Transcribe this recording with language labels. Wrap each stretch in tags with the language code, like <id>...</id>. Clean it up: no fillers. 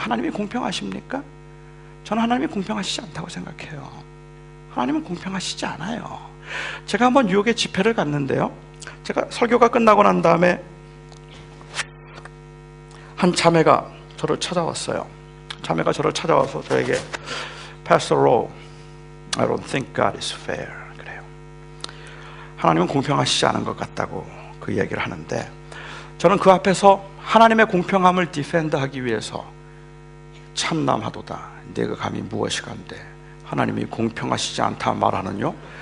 <ko>하나님이 공평하십니까? 저는 하나님이 공평하시지 않다고 생각해요. 하나님은 공평하시지 않아요. 제가 한번 뉴욕에 집회를 갔는데요, 제가 설교가 끝나고 난 다음에 한 자매가 저를 찾아왔어요. 자매가 저를 찾아와서 저에게</ko> <en>Pastor Rowe, I don't think God is fair.</en> <ko>그래요. 하나님은 공평하시지 않은 것 같다고 그 얘기를 하는데, 저는 그 앞에서 하나님의 공평함을 디펜드하기 위해서 참남하도다. 내가 감히 무엇이간데 하나님이 공평하시지 않다 말하는요?</ko>